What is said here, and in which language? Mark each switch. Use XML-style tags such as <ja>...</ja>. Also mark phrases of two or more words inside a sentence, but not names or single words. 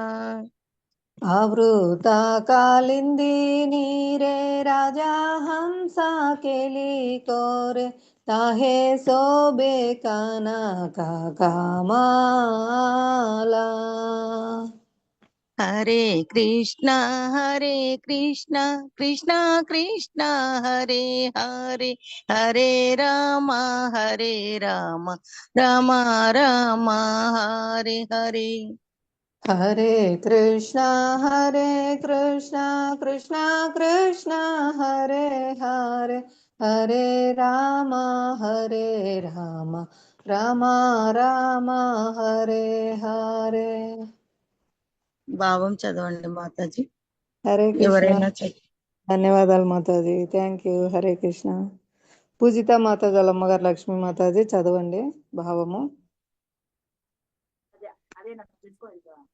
<bn>আবৃত কালিন্দী নীরে রাজ হংস কেলি করে তাহে শোভে কনক কমল</bn> <sa>హరే కృష్ణ కృష్ణ కృష్ణ హరే హరే హరే రామ రామ రామ హరే హరే హరే కృష్ణ కృష్ణ కృష్ణ హరే హరే హరే రామ రామ రామ హరే హరే.</sa> <te>భావం చదవండి మాతాజీ.</te> <sa>హరే కృష్ణ.</sa> <te>ఎవరైనా ధన్యవాదాలు మాతాజీ.</te> <en>thank you.</en> <sa>హరే కృష్ణ.</sa> <te>పూజిత మాతాజీ అమ్మగారు లక్ష్మీ మాతాజీ చదవండి భావము.</te>